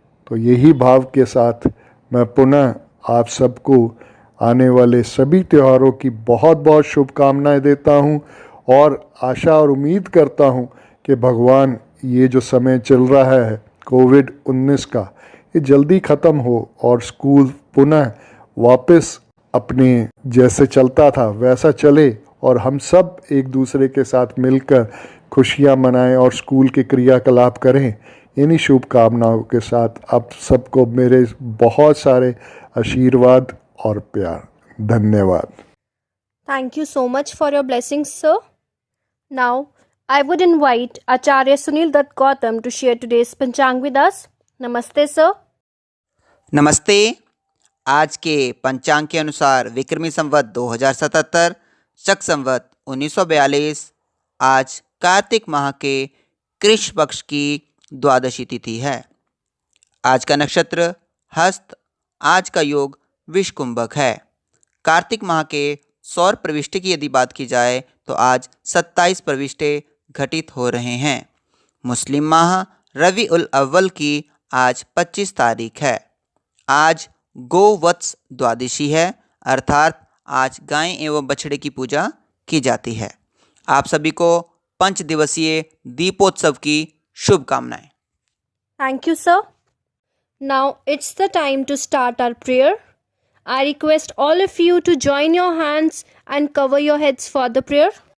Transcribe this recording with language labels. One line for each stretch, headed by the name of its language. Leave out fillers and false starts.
Hindi: तो यही भाव के साथ मैं पुनः आप सबको आने वाले सभी त्योहारों की बहुत बहुत शुभकामनाएं देता हूं, और आशा और उम्मीद करता हूं कि भगवान ये जो समय चल रहा है कोविड-19 का, ये जल्दी ख़त्म हो और स्कूल पुनः वापस अपने जैसे चलता था वैसा चले, और हम सब एक दूसरे के साथ मिलकर खुशियां मनाएं और स्कूल के क्रियाकलाप करें। इन्हीं शुभकामनाओं के साथ आप सबको मेरे बहुत सारे आशीर्वाद और प्यार। धन्यवाद।
English: Thank you so much for your blessings, sir. Now, I would invite Acharya Sunil Dutt Gautam to share today's Panchang with us. Namaste, sir.
Hindi: नमस्ते। आज के पंचांग के अनुसार विक्रमी संवत 2077, शक संवत 1942, आज कार्तिक माह के कृष्ण पक्ष की द्वादशी तिथि है। आज का नक्षत्र हस्त, आज का योग विषकुंभक है। कार्तिक माह के सौर प्रविष्टि की यदि बात की जाए तो आज 27 प्रविष्टे घटित हो रहे हैं। मुस्लिम माह रबी उल अव्वल की आज 25 तारीख है। आज गोवत्स द्वादशी है, अर्थात आज गाय एवं बछड़े की पूजा की जाती है। आप सभी को 5 दिवसीय दीपोत्सव की शुभकामनाएं।
English: Thank you, sir. Now it's the time to start our prayer. I request all of you to join your hands and cover your heads for the prayer.